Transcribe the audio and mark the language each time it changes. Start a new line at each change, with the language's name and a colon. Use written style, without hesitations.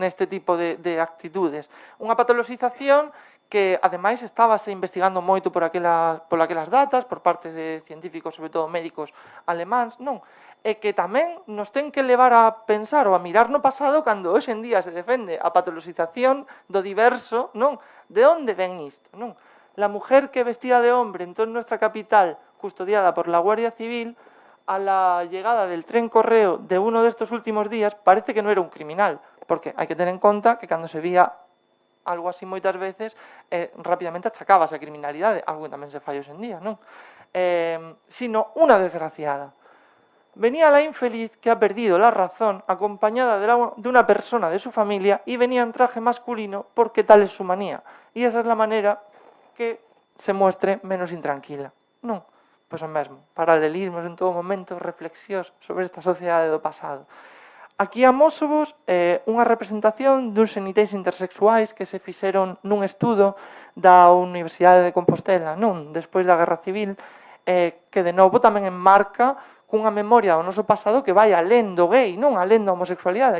Galician: Neste tipo de actitudes. Unha patoloxización que, ademais, estábase investigando moito por aquelas datas, por parte de científicos, sobre todo médicos alemáns, non? E que tamén nos ten que levar a pensar ou a mirar no pasado cando hoxe en día se defende a patoloxización do diverso, non? De onde ven isto, non?
Spanish: La mujer que vestida de hombre entró en nuestra capital, custodiada por la Guardia Civil, a la llegada del tren correo de uno de estos últimos días, parece que no era un criminal, porque
Galician: hai que tener en conta que cando se vía algo así moitas veces, rapidamente achacábase a criminalidade, algo que tamén se fai hoxe en día, non?
Spanish: Sino
Galician: unha desgraciada.
Spanish: Venía la infeliz que ha perdido la razón, acompañada de una persona de su familia, y venía en traje masculino porque tal es su manía. Y esa es la manera que se muestre menos intranquila.
Galician: Non? Pois o mesmo, paralelismos en todo momento, reflexións sobre esta sociedade do pasado. Aquí amósovos unha representación duns xenitais intersexuais que se fixeron nun estudo da Universidade de Compostela, non? Despois da Guerra Civil, que de novo tamén enmarca cunha memoria do noso pasado que vai alén do gay, non alén da homosexualidade.